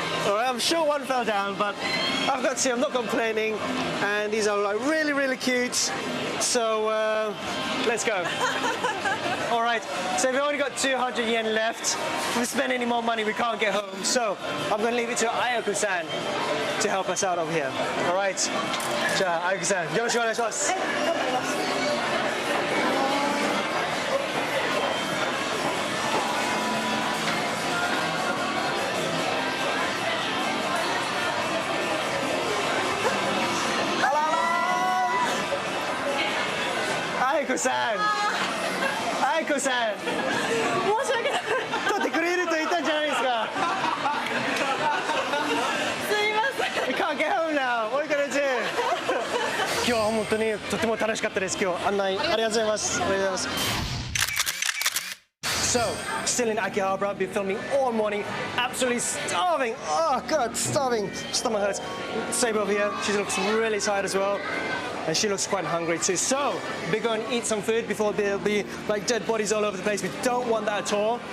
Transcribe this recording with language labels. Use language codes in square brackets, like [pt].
[en] All right, I'm sure one fell down, but I've got two. I'm not complaining, and these are like really, really cute. So let's go. All right. So we've only got 200 yen left. If we spend any more money, we can't get home. So I'm going to leave it to Ayako-san to help us out over here. All right. [ja] じゃあ、Ayako-san、よろしくお願いします。はい、頑張ります。愛子さん、申し訳ない。撮ってくれると言ったんじゃないですか。すいません。 [en] We can't get home now. What are you gonna do? [ja] 今日は本当にとても楽しかったです。今日案内ありがとうございます。ありがとうございます。 [en] So, still in Akihabara, been filming all morning, absolutely starving. Oh God, starving. Stomach hurts. Saber over here, she looks really tired as well. and she looks quite hungry too. So we're going to eat some food before there'll be like dead bodies all over the place. We don't want that at all.